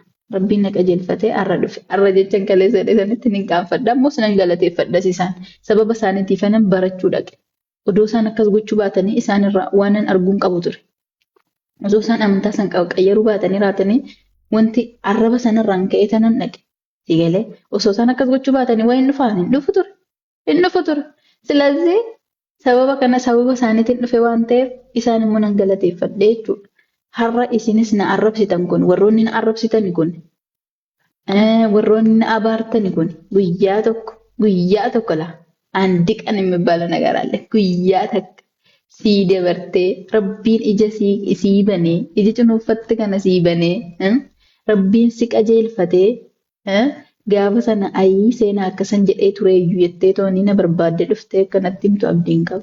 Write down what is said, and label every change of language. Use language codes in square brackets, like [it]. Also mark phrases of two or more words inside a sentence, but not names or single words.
[om] Rabbiin na qajeelfatee har'a dhufe har'a jechaan kaleessa jedhanitti nin qaanfadha ammoo sinan galateeffadhas isaan sababa isaaniitiif anan barachuu dhaqe odoo isaan akkas gochuu baatanii isaanirraa waanan arguun qabu ture osoo isaan amantaa san qayyaruu baatanii raatanii wanti arraba sanarraan ka'ee tanan dhaqe sigalee osoo isaan akkas gochuu baatanii waa hin dhufaan hin dhufu ture silazii sababa isaaniitiin dhufe waan ta'eef isaan immoo nan galateeffadhe jechuudha. Har'a isinis na arrabsitan kun warroonni na arrabsitan kun warroonni na abaartan kun guyyaa tokko la andiqan [am] የሚባል ነገር አለ [om] guyyaa takka sii dabartee rabbiin ija sii banee ija cunuuffatte kana sii banee rabbiin si qajeelfatee gaafa sana ayii seenaa akkasan jedhee tureeyyuu jettee toonii na barbaadde dhuftee akkanatti himtu abdiin qabu.